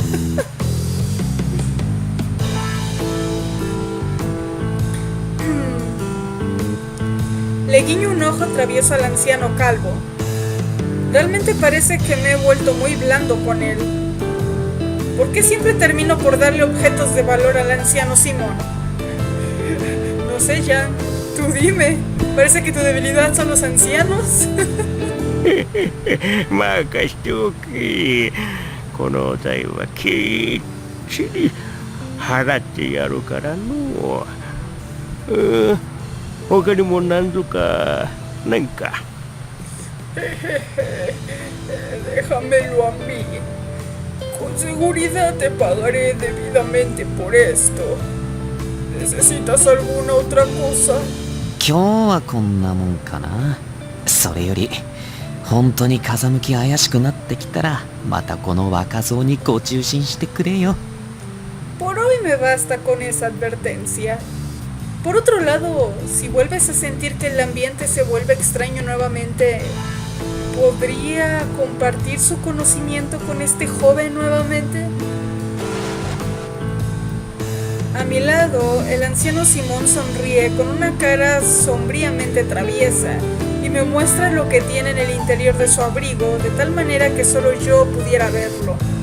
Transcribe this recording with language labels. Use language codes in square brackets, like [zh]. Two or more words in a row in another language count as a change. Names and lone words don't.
[es] Le guiño un ojo travieso al anciano calvo. Realmente parece que me he vuelto muy blando con él. ¿Por qué siempre termino por darle objetos de valor al anciano Simón? No sé, Jan, tú dime. Parece que tu debilidad son los ancianos. [ja] 任しておけ。この代はきっちり払ってやるからの。他にも何度か何か。 [es] Déjamelo a mí. Con seguridad te pagaré debidamente por esto. ¿Necesitas alguna otra cosa? [ja] 今日はこんなもんかな。それより本当に風向き怪しくなってきたらまたこの若造にご中心してくれよ。 [es] Por hoy me basta con esa advertencia. Por otro lado, si vuelves a sentir que el ambiente se vuelve extraño nuevamente, ¿podría compartir su conocimiento con este joven nuevamente? A mi lado, el anciano Simón sonríe con una cara sombríamente traviesa y me muestra lo que tiene en el interior de su abrigo, de tal manera que solo yo pudiera verlo.